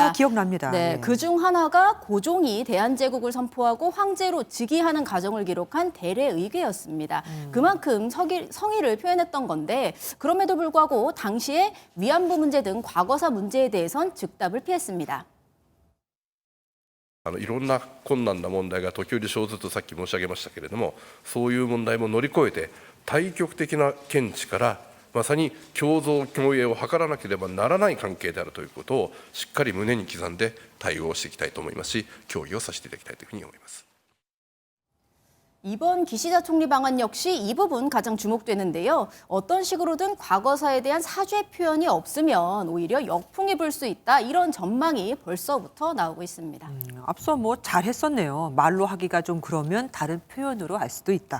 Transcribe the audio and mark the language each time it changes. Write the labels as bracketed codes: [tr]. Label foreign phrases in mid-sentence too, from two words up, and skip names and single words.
[ko] 아, 기억납니다. 네, 네. 그중 하나가 고종이 대한제국을 선포하고 황제로 즉위하는 과정을 기록한 대례의궤였습니다. 그만큼 성의를 표현했던 건데 그럼에도 불구하고 당시에 위안부 문제 등 과거사 문제에 대해선 즉답을 피했습니다. [ja] いろんな困難な問題が時折生ずとさっき申し上げましたけれども、そういう問題も乗り越えて対極的な見地からまさに共存共栄を図らなければならない関係であるということをしっかり胸に刻んで対応していきたいと思いますし、協議をさせていただきたいというふうに思います。 [ko] 이번 기시다 총리 방안 역시 이 부분 가장 주목되는데요. 어떤 식으로든 과거사에 대한 사죄 표현이 없으면 오히려 역풍이 불 수 있다. 이런 전망이 벌써부터 나오고 있습니다. 앞서 뭐 잘했었네요. 말로 하기가 좀 그러면 다른 표현으로 할 수도 있다.